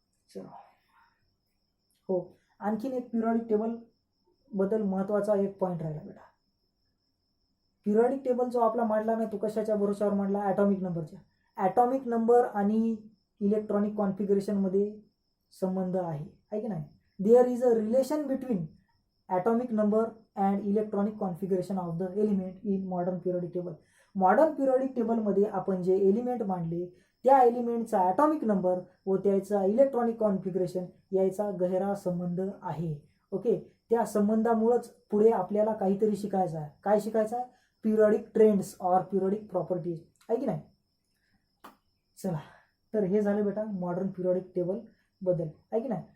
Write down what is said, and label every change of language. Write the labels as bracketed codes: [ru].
[mr] चला, हो, आणखीन एक पिरियॉडिक टेबल बद्दल महत्त्वाचा एक पॉईंट राहिला बेटा. पिरियॉडिक टेबल जो आपला मांडला ना, तो कशाच्या भरोशावर मांडला? ॲटॉमिक नंबरच्या. ॲटॉमिक नंबर आणि इलेक्ट्रॉनिक कॉन्फिगरेशनमध्ये संबंध आहे की नाही. [en] There is a relation between atomic number and electronic configuration of the element in modern periodic table. [mr] Modern periodic टेबलमध्ये आपण जे एलिमेंट मांडले त्या एलिमेंटचा ॲटॉमिक नंबर व त्याचा इलेक्ट्रॉनिक कॉन्फिगरेशन याचा गहिरा संबंध आहे, ओके. त्या संबंधामुळेच पुढे आपल्याला काहीतरी शिकायचं आहे. काय शिकायचं आहे? Periodic trends or periodic properties, आहे की नाही. चला, तर हे झालं बेटा मॉडर्न पिरियॉडिक टेबल बद्दल, आहे की नाही.